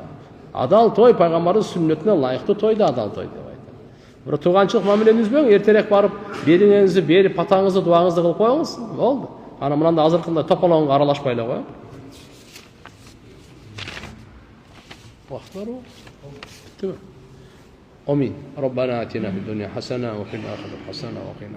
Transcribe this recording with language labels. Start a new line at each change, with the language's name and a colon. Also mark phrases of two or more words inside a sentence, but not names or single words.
Kyrgyz: Адал той пайгамбардын сүннөтүнө ылайыктуу тойду адал той деп айтат. Бирок тууганчылык мамилени үзбөң, эртерээк барып бериңиңизди берип, патаңызды, дуаңызды кылып коюңуз. Болду. Ана мындай азыркындай тополоңго аралашпай эле коюң. Вакыт барбы? Биттиби? Амин.
Arabic: ربنا آتنا في الدنيا حسنة وفي الآخرة حسنة وقنا